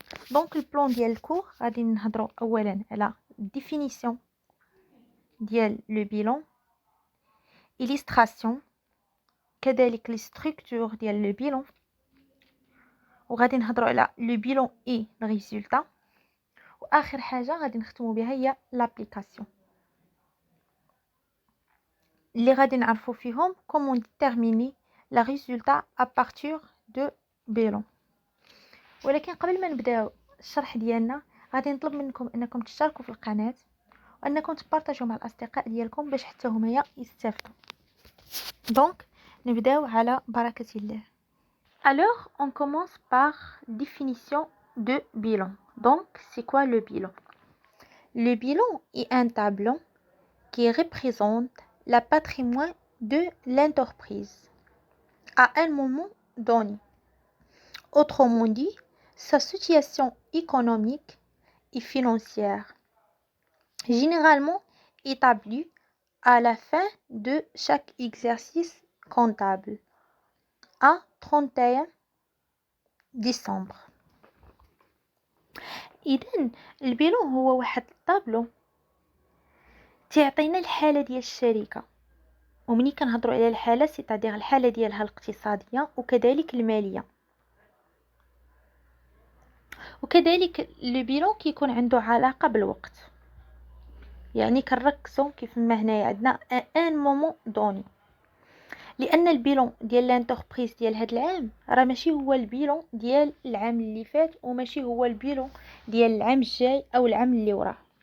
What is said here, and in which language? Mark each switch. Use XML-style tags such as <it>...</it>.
<ar>دونك البلان ديال الكور غادي نهضروا اولا على ديفينيسيون ديال لو بيلون، illustration، كذلك لي ستركتور ديال لو بيلون، وغادي نهضروا على لو بيلون اي ريزولتا، واخر حاجه غادي نختموا بها هي لابليكاسيون اللي غادي نعرفوا فيهم كومون ديتيرميني لا ريزولتا ا بارتير دو بيلون. ولكن قبل ما نبداو الشرح ديالنا غادي نطلب منكم انكم تشتركوا في القناه وانكم تبارطاجوا مع الاصدقاء ديالكم باش حتى هما يستافدوا. دونك نبداو على بركه الله.</ar> <fr>Alors on commence par définition de bilan. Donc c'est quoi le bilan? Le bilan est un tableau qui représente la patrimoine de l'entreprise à un moment donné. Autrement dit, sa situation économique et financière, généralement établie à la fin de chaque exercice comptable à 31 ديسمبر.</fr> <ar>اذا البيلون هو واحد الطابلو تعطينا الحاله ديال الشركه، ومني كنهضروا على الحاله سيتادير الحاله ديالها الاقتصاديه وكذلك الماليه. وكذلك لو بيلون كيكون عنده علاقه بالوقت، يعني كنركزوا كيف ما هنايا عندنا ان مومون دوني، لان البيلون ديال لانتربريز ديال هذا العام راه ماشي هو البيلون ديال العام اللي فات وماشي هو البيلون ديال العام الجاي او العام اللي وراه.</ar>